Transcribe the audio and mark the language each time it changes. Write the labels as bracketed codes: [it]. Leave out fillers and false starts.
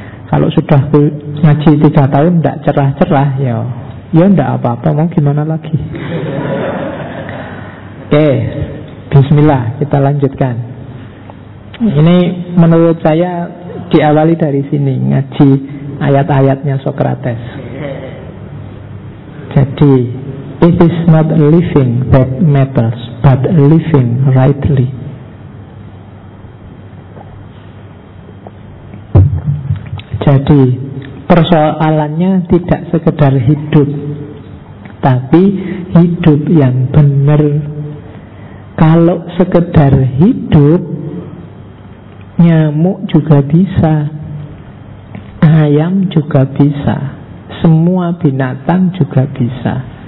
[id] Kalau sudah ngaji 3 tahun tidak cerah-cerah, ya ya tidak apa-apa, mau gimana lagi. Oke, bismillah, kita lanjutkan. Ini menurut saya diawali dari sini, ngaji ayat-ayatnya Socrates. [en] Jadi, it is not living that matters, but living rightly. [id] Jadi, persoalannya tidak sekedar hidup, tapi hidup yang benar. Kalau sekedar hidup, nyamuk juga bisa, ayam juga bisa, semua binatang juga bisa.